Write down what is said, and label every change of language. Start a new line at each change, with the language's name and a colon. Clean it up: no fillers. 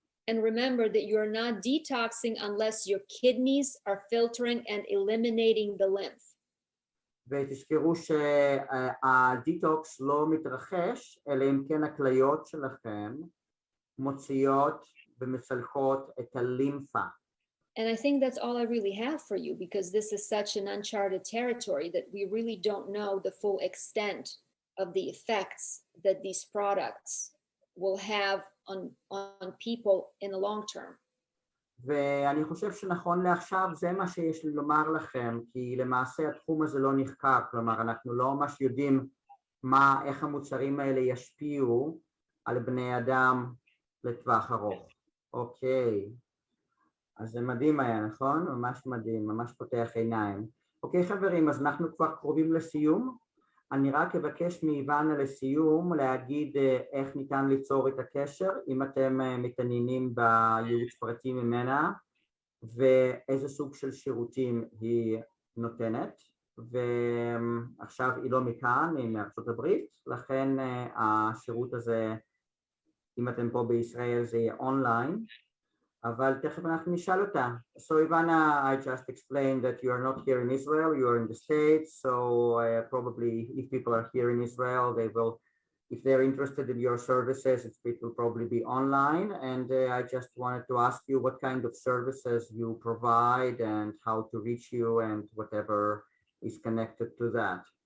English: And remember that you're not detoxing unless your kidneys are filtering and eliminating the lymph.
Hebrew: ותזכרו שהדיטוקס לא מתרחש, אלא אם כן הכליות שלכם מוציאות ומצלחות את הלימפה.
English: And I think that's all I really have for you, because this is such an uncharted territory that we really don't know the full extent of the effects that these products will have on people in the long term.
Hebrew: ואני חושב שנכון לעכשיו זה מה שיש לי לומר לכם, כי למעשה התחום הזה לא נחקר, כלומר אנחנו לא ממש יודעים איך המוצרים האלה ישפיעו על בני אדם לטווח ארוך. אוקיי, אז זה מדהים היה, נכון? ממש מדהים, ממש פותח עיניים. אוקיי חברים, אז אנחנו כבר קרובים לסיום. אני רק אבקש מאיבנה לסיום להגיד איך ניתן ליצור את הקשר, אם אתם מתעניינים בייעוץ פרטי ממנה, ואיזה סוג של שירותים היא נותנת, ועכשיו היא לא מכאן, היא מארצות הברית, לכן השירות הזה, אם אתם פה בישראל זה יהיה אונליין, אבל תכף אנחנו נשאל אותה.
English: So Ivana, I just explained that you are not here in Israel, you are in the States, so probably if people are here in Israel, they will, if they're interested in your services, it will probably be online, and I just wanted to ask you what kind of services you provide and how to reach you and whatever is connected to that.